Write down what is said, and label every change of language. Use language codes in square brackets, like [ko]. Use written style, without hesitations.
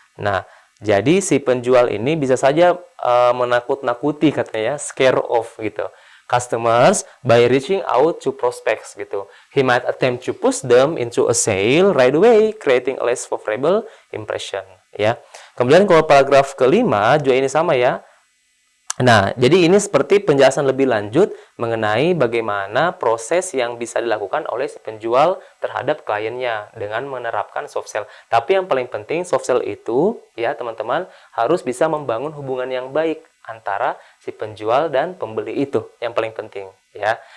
[id] Nah, jadi si penjual ini bisa saja menakut-nakuti katanya, [en] scare off [id] gitu. [en] Customers by reaching out to prospects gitu. He might attempt to push them into a sale right away, creating a less favorable impression ya. [id] Kemudian kalau paragraf kelima juga ini sama ya. Nah, jadi ini seperti penjelasan lebih lanjut mengenai bagaimana proses yang bisa dilakukan oleh si penjual terhadap kliennya dengan menerapkan soft sell. Tapi yang paling penting soft sell itu ya teman-teman harus bisa membangun hubungan yang baik antara si penjual dan pembeli itu yang paling penting ya.